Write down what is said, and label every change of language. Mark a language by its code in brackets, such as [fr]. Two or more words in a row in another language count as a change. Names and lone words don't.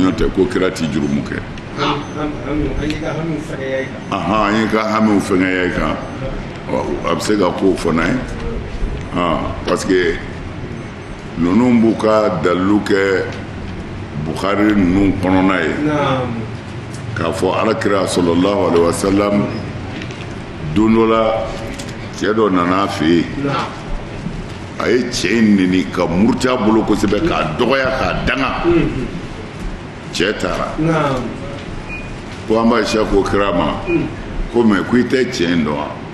[bm] ɲɔ tɛ ko kira ti jurumu kɛ an ye ka hamiw fɛngɛya i kan a bɛ se ka k'o fana ye [fr] parce que [bm] ninnu b'u ka dalilu kɛ Bukhari ninnu kɔnɔna ye k'a fɔ alakira [ar] صلى الله عليه وسلم [bm] don dɔ la cɛ dɔ nana fɛ yen a ye cɛ in neni ka muruti a bolo kosɛbɛ k'a dɔgɔya k'a danga cɛ taara ko an b'a Aisha ko kira ma ko mɛ ko i tɛ cɛ in dɔn wa